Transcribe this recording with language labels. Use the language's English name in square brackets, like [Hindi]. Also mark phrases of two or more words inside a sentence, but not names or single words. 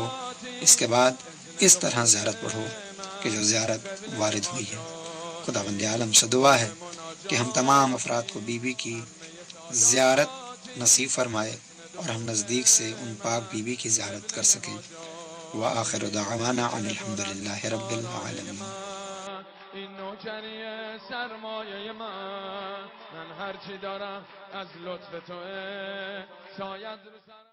[Urdu] اس کے بعد اس طرح زیارت پڑھو کہ جو زیارت وارد ہوئی ہے۔ خداوند عالم سے دعا ہے کہ ہم تمام افراد کو بی بی کی زیارت نصیب فرمائے اور ہم نزدیک سے ان پاک بی بی کی زیارت کر سکیں۔ [Arabic] وآخر دعوانا ان الحمدللہ رب العالمین۔ [Persian] این نوکری سرمایه من هرچی دارم از لطف توه، شاید رو سرم